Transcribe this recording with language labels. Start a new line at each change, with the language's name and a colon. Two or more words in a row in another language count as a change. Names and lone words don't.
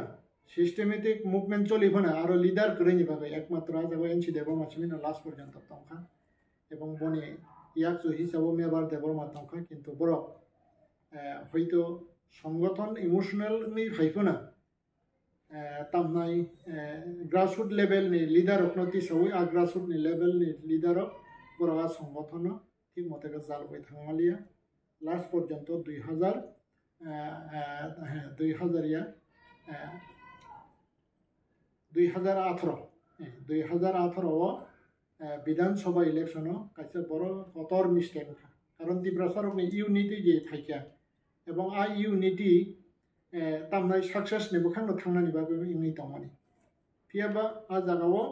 English: systematic movement
Kok Borok: चलिफोना आरो लीडर करैनि बागै एकमात्र जाबो एनसी देवबर्मा सिमिनो लास्ट पर्यन्त तंखा एवं बनि याकजु हिसाबै मेबार देवबर्मा तंखा किन्तु बरक हयतो संगठन इमोशनल नि फायफोना तामनाय
English: grassroots level
Kok Borok: नि लीडर अपनति सबै आ ग्रासरूट नि लेवल नि लीडर बरका संगठन ठीक मते का जालबाय थांमालिया लास्ट पर्यन्त 2018 विधानसभा इलेक्शन कायसा बर कतर मिस्टेक कारण तिब्रासारकनि यूनिटी जे फायखा एवं आ यूनिटी तामनाय सक्सेस नि बखांनो थांनानि बागै इनि दंमानि फियाबा आ जागाव